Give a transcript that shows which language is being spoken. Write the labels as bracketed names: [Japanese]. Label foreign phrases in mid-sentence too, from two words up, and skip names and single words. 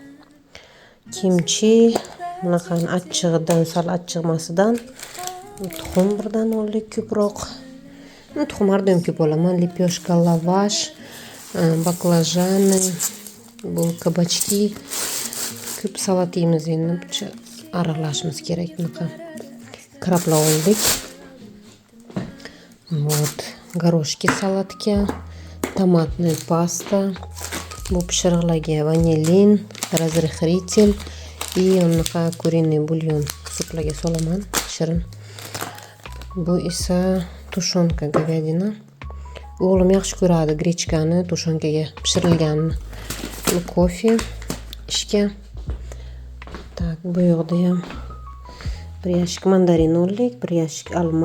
[Uzbek] Kimchi, bunaqani achchig'idan, sal achchig'masidan tuxum birdan oldik ko'proq. Tuxum har doim ko'p olaman. Lipyoshka, lavash, baklajani, bu kabachki. Ko'p salat yeymiz endi. Aralashimiz kerak bunaqa. Krablar oldik. [Russian] Вот, горошки [Uzbek] salatga, tomatli pasta, bu pishiriqlarga vanilin, [Russian] разрыхлитель и [Uzbek] unaqa [Russian] куриный бульон [Uzbek] suplarga solaman, shirin. Bu esa [Russian] тушёнка говядина. [Uzbek] O'g'lim yaxshi ko'radi grechkani, tushonkaga pishirilganini. Bu kofe ishga. Так, bu yoqda ham bir yashik mandarin oldik, bir yashik olma.